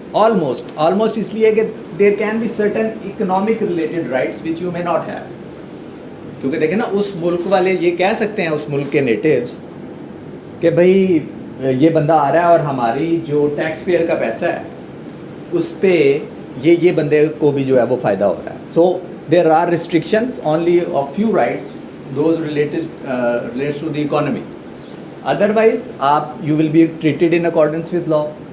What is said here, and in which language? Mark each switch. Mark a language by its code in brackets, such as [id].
[en] Almost اس لیے کہ there can be certain economic related rights which you may not have. [ur] کیونکہ دیکھیں نا اس ملک والے یہ کہہ سکتے ہیں اس ملک کے نیٹیوز کہ بھائی یہ بندہ آ رہا ہے اور ہماری جو ٹیکس پیئر کا پیسہ ہے اس پہ یہ بندے کو بھی جو ہے وہ فائدہ ہو رہا ہے. [en] So there are restrictions only of few rights those relates to the economy. Otherwise آپ you will be treated in accordance with law.